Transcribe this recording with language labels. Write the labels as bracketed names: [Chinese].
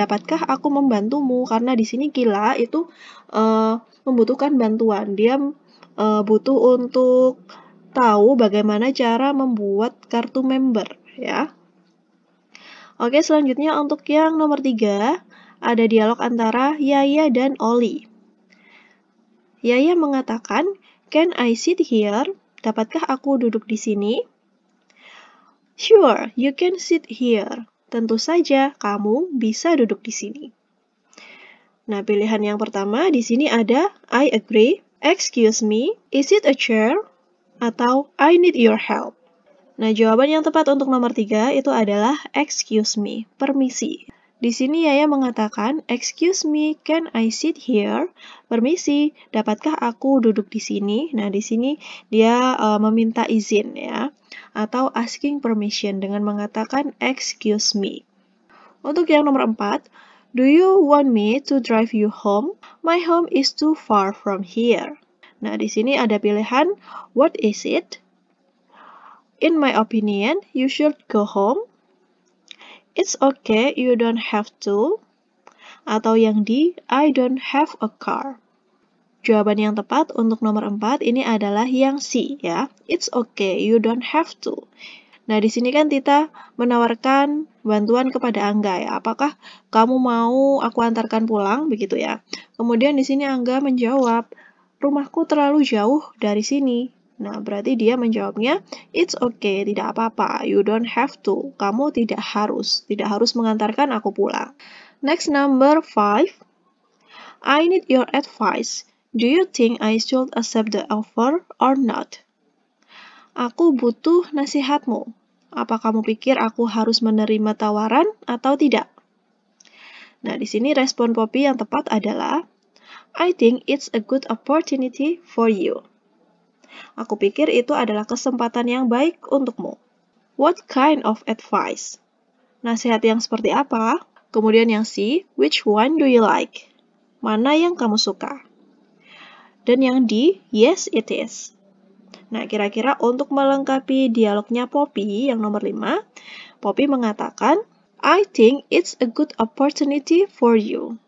[Indonesian] Dapatkah aku membantumu? Karena di sini Kila itu membutuhkan bantuan. Dia butuh untuk tahu bagaimana cara membuat kartu member ya. Oke, selanjutnya untuk yang nomor 3, ada dialog antara Yaya dan Oli. Yaya mengatakan, [English] can I sit here? [Indonesian] Dapatkah aku duduk di sini? [English] Sure, you can sit here. [Indonesian] Tentu saja, kamu bisa duduk di sini. Nah, pilihan yang pertama di sini ada [English] I agree, excuse me, is it a chair? [Indonesian] Atau [English] I need your help. [Indonesian] Nah, jawaban yang tepat untuk nomor 3 itu adalah [English] excuse me, [Indonesian] permisi. Di sini Yaya mengatakan, [English] excuse me, can I sit here? [Indonesian] Permisi, dapatkah aku duduk di sini? Nah, di sini dia meminta izin ya, atau [English] asking permission [Indonesian] dengan mengatakan [English] excuse me. [Indonesian] Untuk yang nomor 4, [English] do you want me to drive you home? My home is too far from here. [Indonesian] Nah, di sini ada pilihan, [English] what is it? In my opinion, you should go home. It's okay, you don't have to. [Indonesian] Atau yang D, [English] I don't have a car. [Indonesian] Jawaban yang tepat untuk nomor 4 ini adalah yang C ya. [English] It's okay, you don't have to. [Indonesian] Nah, di sini kan Tita menawarkan bantuan kepada Angga ya. Apakah kamu mau aku antarkan pulang begitu ya? Kemudian di sini Angga menjawab, rumahku terlalu jauh dari sini. Nah, berarti dia menjawabnya, [English] it's okay, [Indonesian] tidak apa-apa, [English] you don't have to. [Indonesian] Kamu tidak harus mengantarkan aku pulang. [English] Next, number 5. I need your advice. Do you think I should accept the offer or not? [Indonesian] Aku butuh nasihatmu. Apa kamu pikir aku harus menerima tawaran atau tidak? Nah, di sini respon Poppy yang tepat adalah, [English] I think it's a good opportunity for you. [Indonesian] Aku pikir itu adalah kesempatan yang baik untukmu. [English] What kind of advice? [Indonesian] Nasihat yang seperti apa? Kemudian yang C, [English] which one do you like? [Indonesian] Mana yang kamu suka? Dan yang D, [English] yes it is. [Indonesian] Nah, kira-kira untuk melengkapi dialognya Poppy yang nomor 5, Poppy mengatakan, [English] I think it's a good opportunity for you.